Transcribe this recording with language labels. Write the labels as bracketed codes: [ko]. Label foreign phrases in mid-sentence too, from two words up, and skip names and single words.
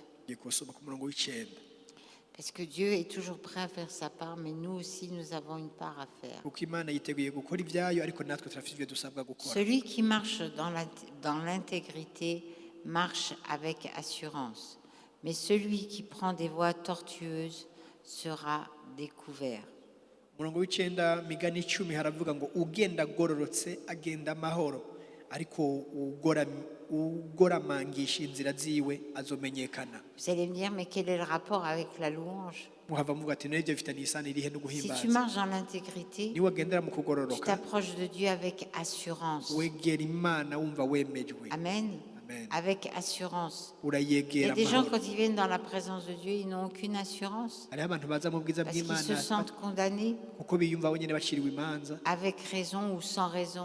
[fr] Parce que Dieu est toujours prêt à faire sa part, mais nous aussi nous avons une part à faire. Celui qui marche dans l'intégrité marche avec assurance, mais celui qui prend des voies tortueuses sera découvert. [rn] Murongo w'icenda migani 10 haravuga ngo ugenda agororotse agenda amahoro ariko ugoramangisha inzira ziwe azomenyekana. [fr] Vous allez me dire, mais quel est le rapport avec la louange? Si tu marches dans l'intégrité, tu t'approches de Dieu avec assurance. Amen. Avec assurance. Il y a des gens, quand ils viennent dans la présence de Dieu, ils n'ont aucune assurance parce qu'ils se sentent condamnés avec raison ou sans raison.